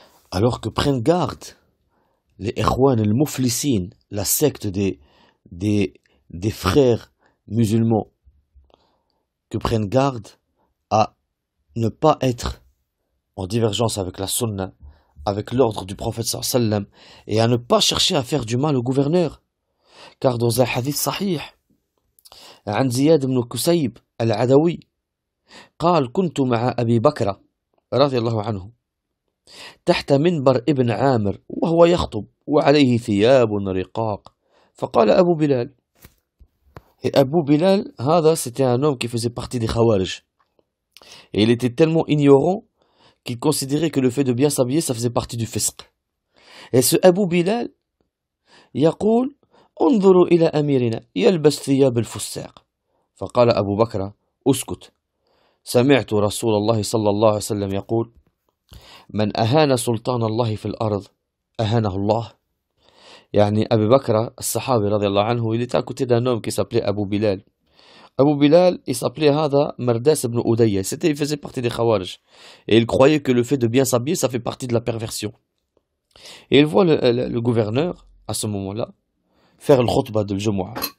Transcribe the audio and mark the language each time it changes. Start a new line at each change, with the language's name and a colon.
French: Alors que prennent garde les Ikhwan al-Muflisin, la secte des frères musulmans, que prennent garde à ne pas être en divergence avec la sunna, avec l'ordre du prophète sallallahu alayhi wa sallam, et à ne pas chercher à faire du mal au gouverneur. Car dans un hadith sahih,
Arabic: عن زياد بن كسيب العدوي قال كنت مع أبي بكر رضي الله عنه تحت منبر ابن عامر وهو يخطب وعليه ثياب رقاق فقال أبو بلال.
French: Et Abu Bilal, c'était un homme qui faisait partie des Khawarij. Et il était tellement ignorant qu'il considérait que le fait de bien s'habiller, ça faisait partie du fisq. Et ce Abu Bilal,
Arabic: يقول انظروا إلى أميرنا يلبس ثياب الفساق. فقال أبو بكر اسكت سمعت رسول الله صلى الله عليه وسلم يقول من أهان سلطان الله في الأرض أهانه الله. يعني
French: Abu Bakr,
Arabic: الصحابي رضي الله عنه,
French: il était à côté d'un homme qui s'appelait Abu Bilal. Abu Bilal, il s'appelait
Arabic: هذا
French: Mardas ibn Udayya. Il faisait partie des Khawarij. Et il croyait que le fait de bien s'habiller, ça fait partie de la perversion. Et il voit le gouverneur, à ce moment-là, faire le khutbah de Jumu'ah.